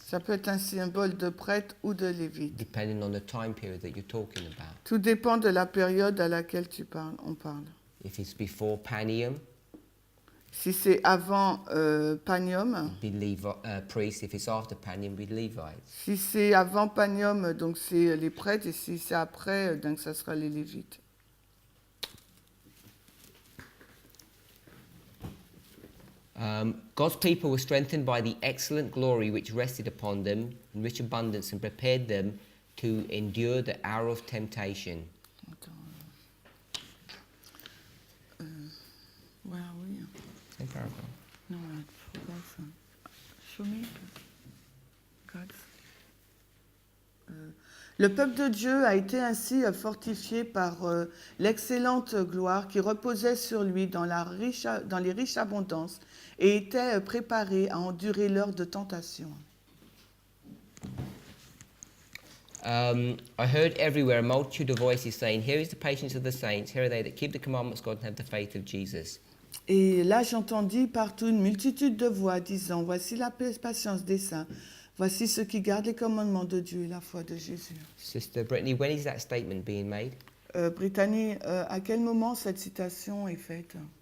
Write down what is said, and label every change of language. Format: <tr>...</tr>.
<fr>Ça peut être un symbole de prêtre ou de lévite.</fr> <en>depending on the time period that you're talking about.</en> <fr>Tout dépend de la période à laquelle on parle.</fr> <en>If it's before Panium,</en> <fr>Si c'est avant Panium,</fr> <en>be priest. If it's after Panium, be Levites.</en> <fr>si c'est avant Panium, donc c'est les prêtres, et si c'est après, donc ça sera les lévites.</fr> <en>God's people were strengthened by the excellent glory which rested upon them in rich abundance and prepared them to endure the hour of temptation.</en> <fr>Attends.</fr> <en>Where are we? Same paragraph. No, I forgot. Show me. God.</en> <fr>Le peuple de Dieu a été ainsi fortifié par l'excellente gloire qui reposait sur lui dans les riches abondances et était préparé à endurer l'heure de tentation.</fr> <en>I heard everywhere a multitude of voices saying, "Here is the patience of the saints, here are they that keep the commandments of God and have the faith of Jesus."</en> <fr>Et là, j'entendis partout une multitude de voix disant, voici la patience des saints, Voici ceux qui gardent les commandements de Dieu et la foi de Jésus.</fr> <en>Sister Brittany, when is that statement being made?</en> <fr>Brittany, à quel moment cette citation est faite?</fr>